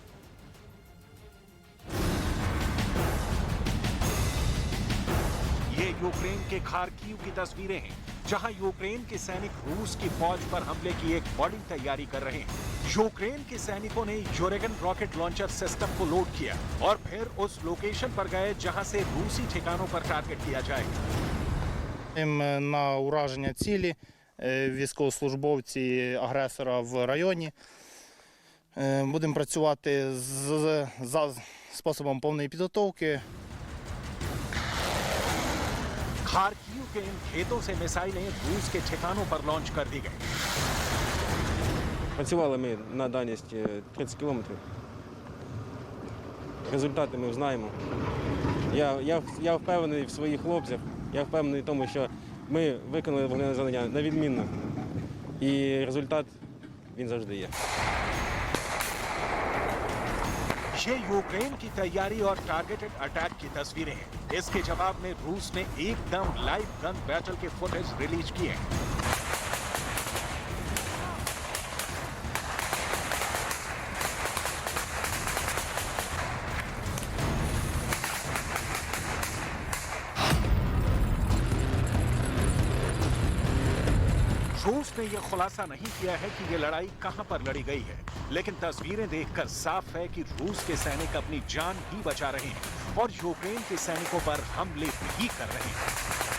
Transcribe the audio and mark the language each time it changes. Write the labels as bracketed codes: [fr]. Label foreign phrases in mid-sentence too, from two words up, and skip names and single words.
[hi] ये यूक्रेन के खार्किव की तस्वीरें हैं, जहां यूक्रेन के सैनिक रूस की फौज पर हमले की एक बड़ी तैयारी कर रहे हैं। यूक्रेन के सैनिकों ने यूरेगन [en] rocket launcher system [hi] को लोड किया और फिर उस लोकेशन पर गए जहां से रूसी ठिकानों पर टारगेट किया जाएगा। [uk] На ураження цілі військовослужбовці агресора в районі. Будемо працювати за способом повної підготовки. [hi] खार्किव के इन खेतों से मिसाइलें रूस के ठिकानों पर लॉन्च कर दी गई। [uk] Працювали ми на дальність 30 кілометрів. Результати ми знаємо. Я впевнений в своїх хлопцях, я впевнений в тому, що ми виконали вогневе завдання на відмінно. І результат, він завжди є. [hi] ये यूक्रेन की तैयारी और [en] targeted attack [hi] की तस्वीरें हैं। इसके जवाब में रूस ने एकदम [en] live gun battle [hi] के फुटेज रिलीज किए हैं। रूस ने यह खुलासा नहीं किया है कि यह लड़ाई कहां पर लड़ी गई है, लेकिन तस्वीरें देखकर साफ है कि रूस के सैनिक अपनी जान ही बचा रहे हैं और यूक्रेन के सैनिकों पर हमले भी कर रहे हैं।